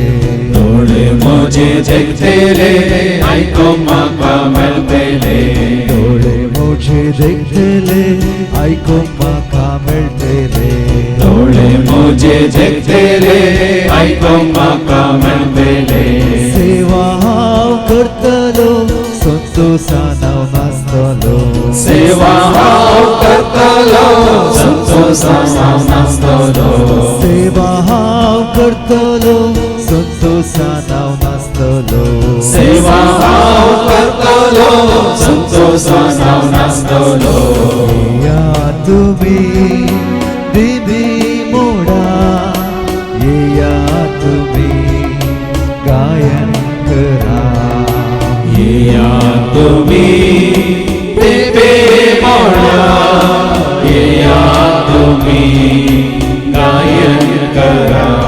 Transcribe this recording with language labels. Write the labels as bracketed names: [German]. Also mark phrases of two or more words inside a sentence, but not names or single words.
[Konkani] डोळे मोजे देखतले ऐकून म्हाका मेळटले डोळे मोठे देखतले ऐकून माका मेळटले डोळे मोजे देखतले ऐकून म्हाका मेळटले सेवा हांव करतलो संतोषान हांव नाचतलो सेवा हांव करतलो संतोषान हांव नाचतलो सेवा हांव करतलो संतोषान हांव नाचतलो सेवा हांव करतलो संतोषान हांव नाचतलो [Marathi] या तुम्ही दिवी मोडा या तुम्ही गायन करा या तुम्ही दिवे मोडा या तुम्ही गायन करा